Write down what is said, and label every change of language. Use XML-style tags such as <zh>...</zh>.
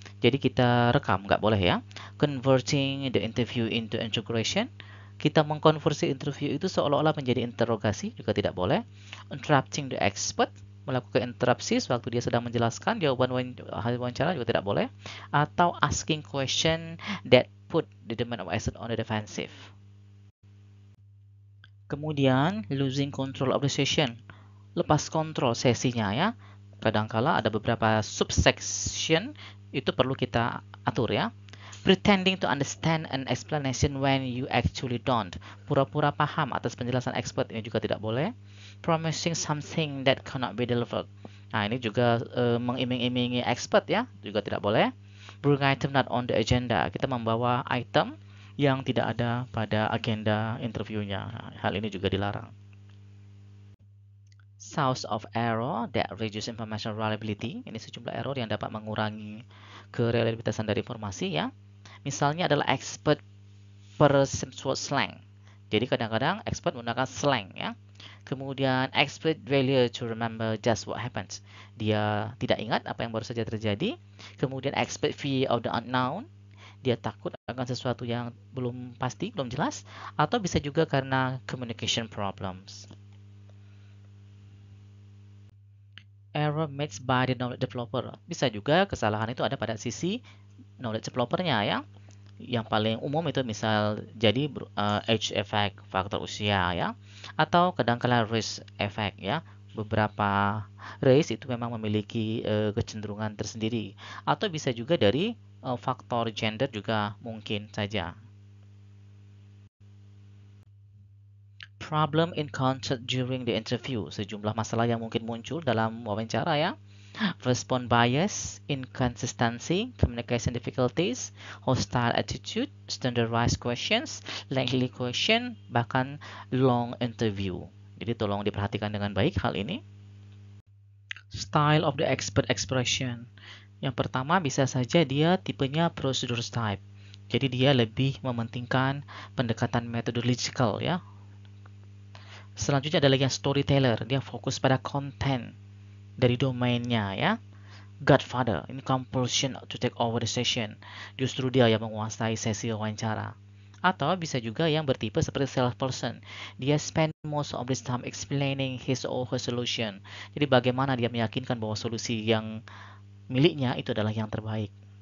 <id>Jadi kita rekam, nggak boleh ya.</id> <en>Converting the interview into integration.</en> <id>Kita mengkonversi interview itu seolah-olah menjadi interogasi, juga tidak boleh.</id> <en>Interrupting the expert.</en> <id>Melakukan interupsi sewaktu dia sedang menjelaskan jawaban wawancara juga tidak boleh.</id> <en>Atau asking question that put the demand of expert on the defensive.</en> <id>Kemudian,</id> <en>losing control of the session.</en> <id>Lepas kontrol sesinya ya. Kadangkala ada beberapa subsection itu perlu kita atur ya.</id> <en>Pretending to understand an explanation when you actually don't.</en> <id>Pura-pura paham atas penjelasan expert ini juga tidak boleh.</id> <en>Promising something that cannot be delivered.</en> <id>Nah, ini juga mengiming-imingi expert ya, juga tidak boleh.</id> <en>Bring item not on the agenda.</en> <id>Kita membawa item yang tidak ada pada agenda interviewnya. Hal ini juga dilarang.</id> <en>Source of error that reduce information reliability.</en> <id>Ini sejumlah error yang dapat mengurangi kereliabilitasan dari informasi ya. Misalnya adalah expert person slang. Jadi kadang-kadang expert menggunakan slang ya.</id> <en>Kemudian expert failure to remember just what happens.</en> <id>Dia tidak ingat apa yang baru saja terjadi.</id> <en>Kemudian expert fear of the unknown.</en> <id>Dia takut akan sesuatu yang belum pasti, belum jelas. Atau bisa juga karena communication problems.</id> <en>Error made by the knowledge developer.</en> <id>Bisa juga kesalahan itu ada pada sisi knowledge developernya ya. Yang paling umum itu misal jadi age effect, faktor usia ya. Atau kadang-kala race effect ya. Beberapa race itu memang memiliki kecenderungan tersendiri. Atau bisa juga dari faktor gender juga mungkin saja.</id> <en>Problem encountered during the interview.</en> <id>Sejumlah masalah yang mungkin muncul dalam wawancara ya.</id> <en>Response bias, inconsistency, communication difficulties, hostile attitude, standardized questions, lengthy question, bahkan long interview.</en> <id>Jadi tolong diperhatikan dengan baik hal ini.</id> <en>Style of the expert expression.</en> <id>Yang pertama bisa saja dia tipenya procedure type. Jadi dia lebih mementingkan pendekatan methodological ya. Selanjutnya ada lagi yang storyteller. Dia fokus pada konten dari domainnya ya. Godfather, ini</id> <en>compulsion to take over the session.</en> <id>Justru dia yang menguasai sesi wawancara. Atau bisa juga yang bertipe seperti salesperson.</id> <en>Dia spend most of his time explaining his or her solution.</en> <id>Jadi bagaimana dia meyakinkan bahwa solusi yang miliknya itu adalah yang terbaik.</id>